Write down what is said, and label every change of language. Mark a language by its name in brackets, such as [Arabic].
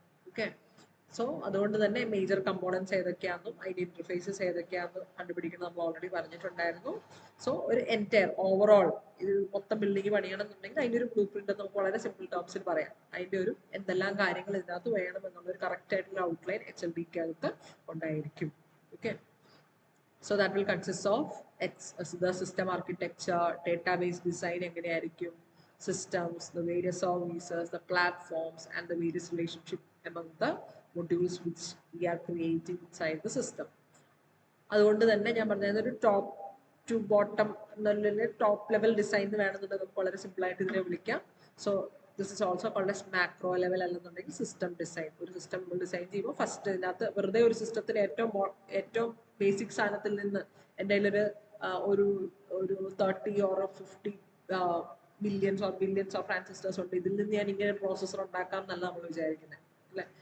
[Malayalam] Okay, so അതുകൊണ്ട് തന്നെ major components ഏതൊക്കെയാണെന്നും അതിന്റെ ഇന്റർഫേസസ് ഏതൊക്കെയാണെന്നും കണ്ടുപിടിക്കുന്നത് നമ്മൾ ഓൾറെഡി പറഞ്ഞിട്ടുണ്ടായിരുന്നു. സോ ഒരു എൻറ്റയർ ഓവറോൾ ഇത് മൊത്തം ബിൽഡിംഗ് പണിയണമെന്നുണ്ടെങ്കിൽ അതിന്റെ ഒരു ബ്ലൂ പ്രിന്റ് നമുക്ക് വളരെ സിമ്പിൾ ടേംസിൽ പറയാം. അതിന്റെ ഒരു എന്തെല്ലാം കാര്യങ്ങൾ ഇതിനകത്ത് വേണം എന്നുള്ള ഒരു കറക്റ്റ് ആയിട്ടുള്ള ഔട്ട്ലൈൻ HLD-ക്കകത്ത് ഉണ്ടായിരിക്കും. [English] Okay, so that will consist of the system architecture, database design എങ്ങനെയായിരിക്കും, systems, the various services, the platforms, and the various relationship among the modules which we are creating inside the system. [Malayalam] അതുകൊണ്ട് തന്നെ ഞാൻ പറഞ്ഞത് ഒരു top two bottom എന്നുള്ള top level design വേണമെന്നുണ്ടെങ്കിൽ നമുക്ക് വളരെ സിമ്പിൾ ആയിട്ട് ഇതിനെ വിളിക്കാം. [English] So this is also called as macro level, അല്ലെന്നുണ്ടെങ്കിൽ system design. [Malayalam] ഒരു സിസ്റ്റം ഡിസൈൻ ചെയ്യുമ്പോൾ ഫസ്റ്റ് ഇതിനകത്ത് വെറുതെ ഒരു സിസ്റ്റത്തിന് ഏറ്റവും ബേസിക് സാധനത്തിൽ നിന്ന് എൻ്റെ കയ്യിലൊരു ഒരു 30 or 50 millions or billions of transistors ഉണ്ട്, ഇതിൽ നിന്ന് ഞാൻ ഇങ്ങനെ പ്രോസസ്സർ ഉണ്ടാക്കാം എന്നല്ല നമ്മൾ വിചാരിക്കുന്നത്, അല്ലെ?